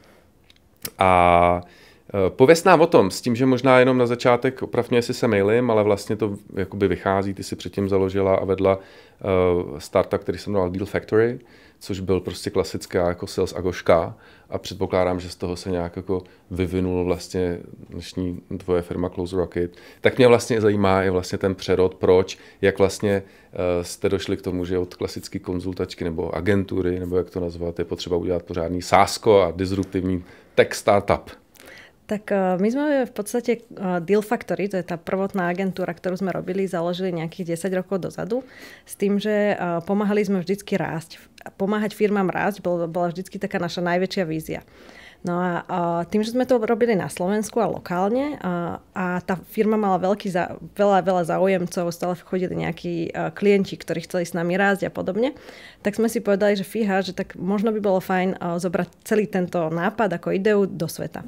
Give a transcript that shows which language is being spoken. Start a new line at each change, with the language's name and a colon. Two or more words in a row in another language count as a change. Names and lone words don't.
Czech: A pověz nám o tom, s tím, že možná jenom na začátek, opravdu jestli se mailím, ale vlastně to jakoby vychází, ty si předtím založila a vedla startup, který se jmenoval Deal Factory, což byl prostě klasická jako sales agoška a předpokládám, že z toho se nějak jako vyvinul vlastně dnešní tvoje firma Close Rocket. Tak mě vlastně zajímá je vlastně ten přerod, proč, jak vlastně jste došli k tomu, že od klasické konzultačky nebo agentury, nebo jak to nazvat, je potřeba udělat pořádný sásko a disruptivní tech startup.
Slovak: Tak my sme v podstate Deal Factory, to je tá prvotná agentúra, ktorú sme robili, založili nejakých 10 rokov dozadu, s tým, že pomáhali sme vždycky rásť. Pomáhať firmám rásť bola vždycky taká naša najväčšia vízia. No a tým, že sme to robili na Slovensku a lokálne a tá firma mala veľa záujemcov, stále chodili nejakí klienti, ktorí chceli s nami rásť a podobne, tak sme si povedali, že fíha, že tak možno by bolo fajn zobrať celý tento nápad ako ideu do sveta.